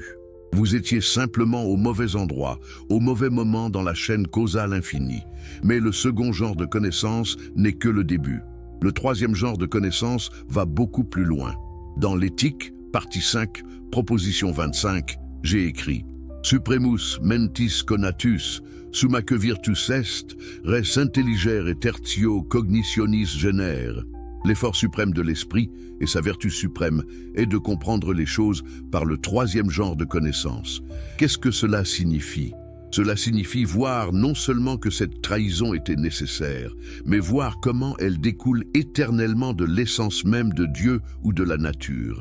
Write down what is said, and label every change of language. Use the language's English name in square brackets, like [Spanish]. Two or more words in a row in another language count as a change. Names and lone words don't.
[French] Vous étiez simplement au mauvais endroit, au mauvais moment dans la chaîne causale infinie. Mais le second genre de connaissance n'est que le début. Le troisième genre de connaissance va beaucoup plus loin. Dans l'éthique, partie 5, proposition 25, j'ai écrit [Latin] « Supremus mentis conatus, summa que virtus est, res intelligere tertio cognitionis genere ». [French] L'effort suprême de l'esprit et sa vertu suprême est de comprendre les choses par le troisième genre de connaissance. Qu'est-ce que cela signifie? Cela signifie voir non seulement que cette trahison était nécessaire, mais voir comment elle découle éternellement de l'essence même de Dieu ou de la nature.